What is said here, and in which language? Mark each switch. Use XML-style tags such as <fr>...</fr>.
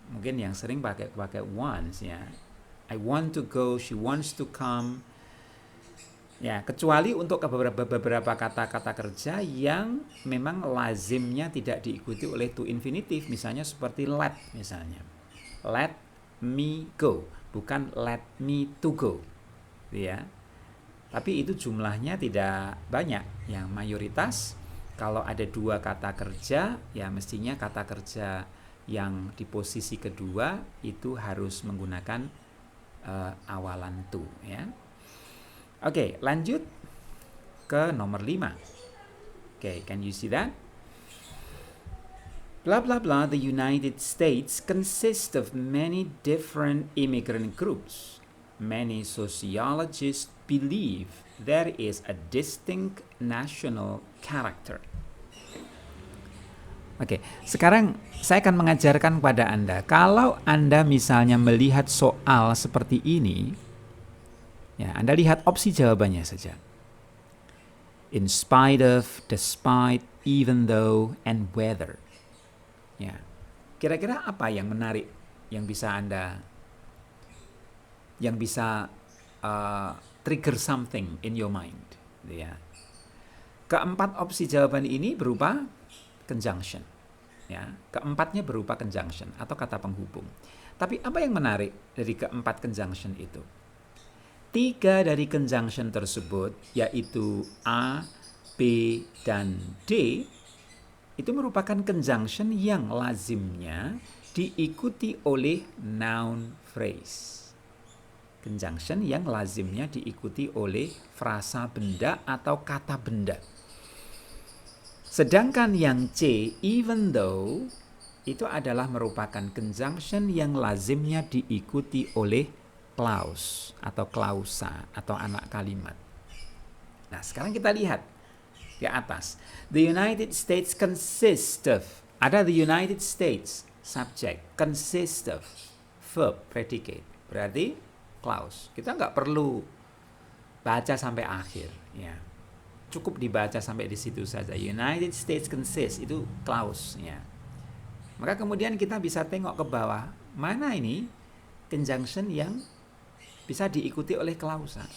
<id>Mungkin yang sering pakai wants, ya.</id> <en>I want to go, she wants to come.</en> <id>Ya, kecuali untuk beberapa kata-kata kerja yang memang lazimnya tidak diikuti oleh to infinitive, misalnya seperti let misalnya.</id> <en>Let me go, bukan let me to go.</en> <id>Ya. Tapi itu jumlahnya tidak banyak. Yang mayoritas kalau ada dua kata kerja, ya mestinya kata kerja yang di posisi kedua itu harus menggunakan awalan to, ya. Oke, lanjut ke nomor 5. Oke,</id> <en>can you see that? Blah blah blah, the United States consists of many different immigrant groups. Many sociologists believe there is a distinct national character.</en> <id>Oke, sekarang saya akan mengajarkan kepada Anda, kalau Anda misalnya melihat soal seperti ini, ya, Anda lihat opsi jawabannya saja.</id> <en>In spite of, despite, even though, and whether.</en> <id>Ya, kira-kira apa yang menarik yang bisa Anda, yang bisa</id> <en>trigger something in your mind,</en> <id>ya. Keempat opsi jawaban ini berupa conjunction, ya. Keempatnya berupa conjunction atau kata penghubung. Tapi apa yang menarik dari keempat conjunction itu? 3 dari conjunction tersebut, yaitu A, B, dan D, itu merupakan conjunction yang lazimnya diikuti oleh noun phrase. Conjunction yang lazimnya diikuti oleh frasa benda atau kata benda. Sedangkan yang C, even though, itu adalah merupakan conjunction yang lazimnya diikuti oleh clause atau klausa atau anak kalimat. Nah, sekarang kita lihat di atas.</id> <en>The United States consists of, ada the United States, subject, consists of, verb, predicate.</en> <id>Berarti clause. Kita nggak perlu baca sampai akhir, ya. Cukup dibaca sampai di situ saja. United States consists itu clause, ya. Maka kemudian kita bisa tengok ke bawah, mana ini conjunction yang bisa diikuti oleh klausa.</id>